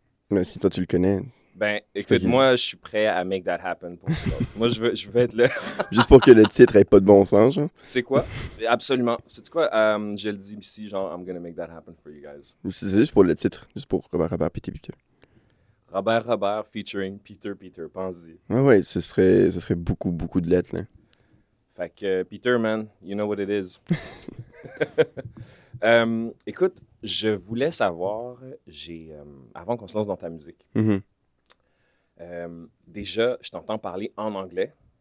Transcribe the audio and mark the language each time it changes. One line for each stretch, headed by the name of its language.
French: Mais si toi, tu le connais... Ben, écoute, moi, je suis prêt à
English: make that happen
French: pour vous autres. Moi, je veux être là. Juste pour que le titre ait pas de bon sens, genre. Tu sais quoi? Absolument. Sais-tu quoi? Je le dis ici, genre,
English: I'm gonna make that happen for you guys.
French: C'est juste pour le titre, juste pour Robert, Peter. Robert featuring Peter, pense-y. Ouais, ce serait beaucoup de lettres, là. Fait que, Peter, man,
English: you know what it is.
French: Écoute, je voulais savoir, avant qu'on se lance dans ta musique, déjà, je t'entends parler en anglais.